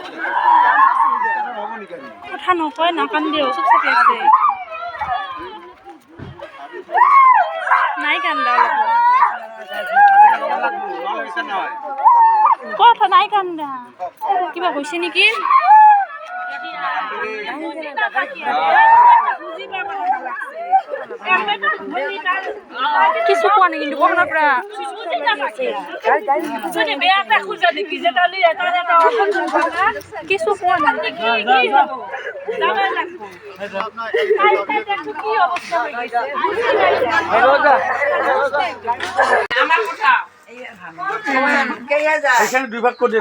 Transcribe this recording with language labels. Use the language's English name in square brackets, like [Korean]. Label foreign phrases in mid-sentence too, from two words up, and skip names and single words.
[Assamese] কথা নকয় নাকান্দিও চুপ চাপি আছে নাই কান্দা কথা নাই কান্দা কিবা কৈছে নেকি কিছু কোৱা নাই কিন্তু কখনৰ পৰা কিছু কোৱা নাই [Bangla] এখানে দুই ভাগ করে দিন